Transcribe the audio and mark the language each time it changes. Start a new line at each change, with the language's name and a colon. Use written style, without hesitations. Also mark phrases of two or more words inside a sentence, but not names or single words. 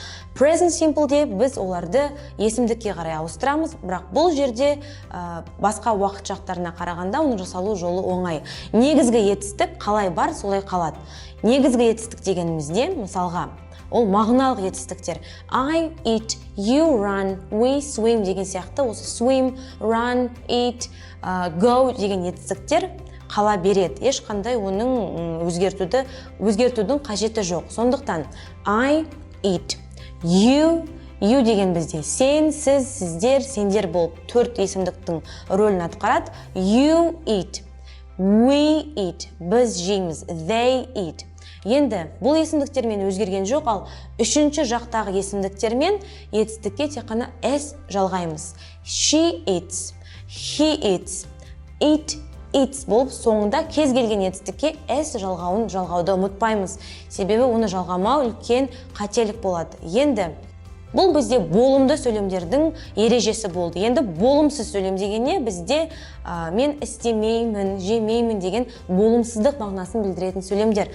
English: Present simple-де
Kazakh: біз оларды есімдікке қарай ауыстырамыз, бірақ бұл жерде басқа уақыт шақтарына қарағанда оның жасалу жолы оңай. Негізгі етістік қалай бар, солай қалады. Негізгі етістік дегенімізде, мысалға, ол мағыналық етістіктер.
English: I eat, you run, we swim
Kazakh: деген сияқты, осы
English: swim, run, eat, go
Kazakh: деген етістіктер қала береді. Ешқандай оның өзгертудің қажеті жоқ. Сондықтан
English: I eat, you
Kazakh: деген бізде сен, сіз, сіздер, сендер болып төрт есімдіктің рөлін атқарады.
English: You eat, we eat,
Kazakh: біз жейміз,
English: they eat.
Kazakh: Енді бұл есімдіктермен өзгерген жоқ, ал үшінші жақтағы есімдіктермен етістікке тек қана s жалғаймыз.
English: She eats, he eats, it eats
Kazakh: болып соңында кез келген етістікке s жалғауды ұмытпаймыз. Себебі оны жалғамау үлкен қателік болады. Енді бұл бізде болымды сөйлемдердің ережесі болды. Енді болымсыз сөйлем дегенне бізде мен істемеймін, жемеймін деген болымсыздық мағынасын білдіретін сөйлемдер.